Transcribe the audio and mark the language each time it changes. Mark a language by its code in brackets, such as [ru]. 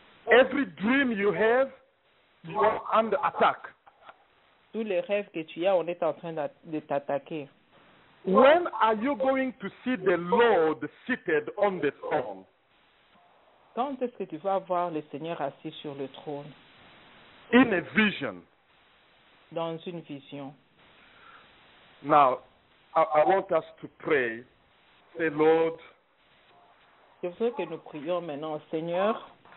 [en] Every dream you have, you are under attack. [fr] Tous les rêves que tu as, on est en train de t'attaquer. [en] When are you going to see the Lord seated on the throne? [fr] Quand est-ce que tu vas voir le Seigneur assis sur le trône? [en] In a vision. [fr] Dans une vision. [en] Now, I want us to pray. Say, Lord, [fr] Je voudrais que nous prions maintenant, Seigneur.